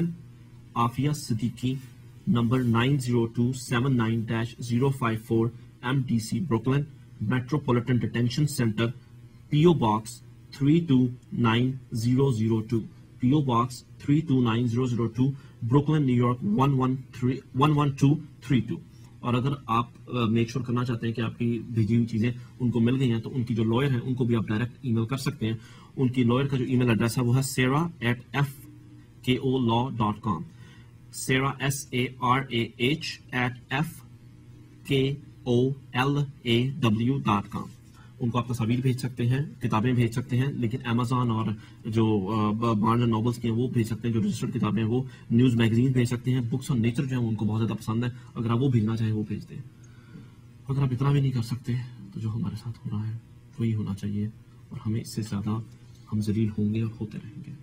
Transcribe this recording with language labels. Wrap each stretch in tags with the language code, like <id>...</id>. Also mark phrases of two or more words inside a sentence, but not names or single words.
<ur>عافیہ صدیقی نمبر 90279-054 MDC بروکلن, میٹروپولیٹن ڈیٹینشن سینٹر, PO باکس 329-002, PO باکس 329-002, بروکلن نیو یارک 11232. اور اگر آپ</ur> <en>make sure</en> <ur>کرنا چاہتے ہیں کہ آپ کی بھیجی ہوئی چیزیں ان کو مل گئی ہیں تو ان کی جو لائر ہیں ان کو بھی آپ</ur> <en>direct email</en> <ur>کر سکتے ہیں. ان کی لائر کا جو</ur> <en>email address</en> <ur>ہے وہ ہے sarah@fkolaw.com, sarah sarah@fkolaw.com. ان کو آپ تصاویر بھیج سکتے ہیں, کتابیں بھیج سکتے ہیں, لیکن امیزون اور جو بارنز اینڈ ناولس کی ہیں وہ بھیج سکتے ہیں. جو رجسٹرڈ کتابیں ہیں وہ</ur> <en>news magazine</en> <ur>بھیج سکتے ہیں.</ur> <en>books on nature</en> <ur>جو ہیں ان کو بہت زیادہ پسند ہے, اگر آپ وہ بھیجنا چاہیں وہ بھیج دیں. اگر آپ اتنا بھی نہیں کر سکتے تو جو ہمارے ساتھ ہو رہا ہے وہی ہونا چاہیے, اور ہمیں اس سے زیادہ ہم ذلیل ہوں گے اور ہوتے رہیں گے.</ur>